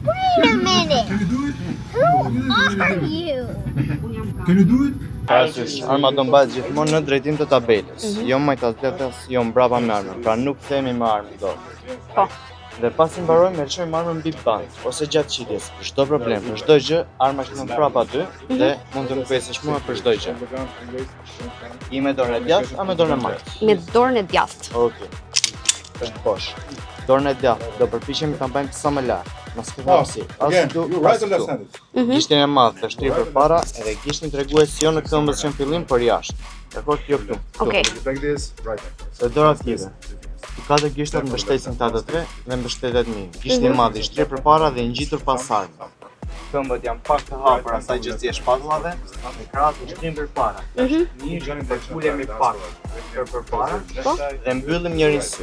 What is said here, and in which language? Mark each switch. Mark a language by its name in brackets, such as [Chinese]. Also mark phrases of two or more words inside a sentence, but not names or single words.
[English] Wait a minute. Who are you? Can you do it? [Albanian] Parasysh, arma do mbahet gjithmonë në drejtim të tabelës, jo majt atletas, jo mbrapa me armën, pra nuk themi me armën dorë. Po. Dhe pasi mbarojmë, e lëshojmë armën mbi band ose gjatë qitjes, për çdo problem, për çdo gjë, arma është në prapa ty dhe mund të mbesësh mua për çdo gjë. I me dorën e djathtë, a me dorën e majtë? Me dorën e djathtë. Okej. Është bosh. Dorën e djathtë do përpiqemi ta bëjmë sa më lart. Mos kemi si. [English] Again, you're right or left-handed? [Albanian] Gishtin e madh të shtrirë përpara edhe gishtin tregues jo në këmbës që në fillim, por jashtë. Dakor, kjo këtu. Okej. [English] Like this, right. [Albanian] Dhe dora tjetër. Katër gishtat mbështesin këta të tre dhe mbështetet mirë. Gishti i madh i shtrirë përpara dhe i ngjitur pas armës. Këmbët janë pak të hapur asaj që si e shpatullave, me krahët i shtrin përpara. Mirë, përkulemi pak përpara dhe mbyllim njërin sy.